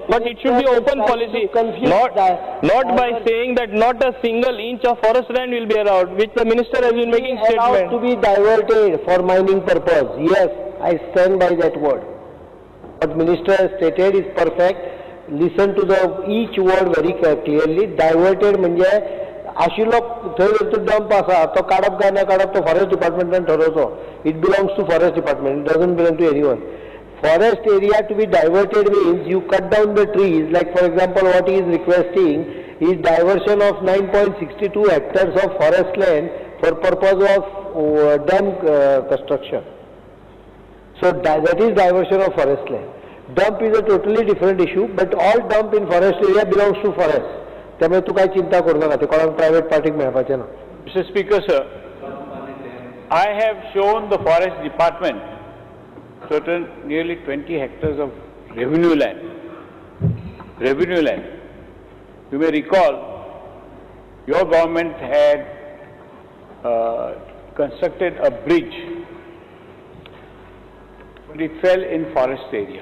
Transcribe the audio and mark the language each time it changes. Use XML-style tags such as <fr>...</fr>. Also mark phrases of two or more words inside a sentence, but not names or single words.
<en>But it should be open policy, not by saying that not a single inch of forest land will be allowed, which the minister has been making statement. To be diverted for mining purpose. Yes, I stand by that word. What minister has stated is perfect. Listen to each word very clearly.</en> <kok>Diverted म्हणजे आशिल्लो थंय तो डंप आसा तो काडप काय ना काडप तो फॉरेस्ट डिपार्टमेंटान ठरवचो.</kok> <en>it belongs to forest department. it doesn't belong to anyone. Forest area to be diverted means you cut down the trees, like for example what he is requesting is diversion of 9.62 hectares of forest land for purpose of dam construction. So that is diversion of forest land. Dump is a totally different issue, but all dump in forest area belongs to forest.</en> <mr>त्यामुळे तू काय चिंता करू नका,</mr> <kok>ते कोणाक प्रायव्हेट पार्टीक मेळपाचें ना.</kok> <en>Mr. Speaker, sir, I have shown the forest department certain nearly 20 hectares of revenue land. Revenue land. You may recall, your government had constructed a bridge, but it fell in forest area.</en>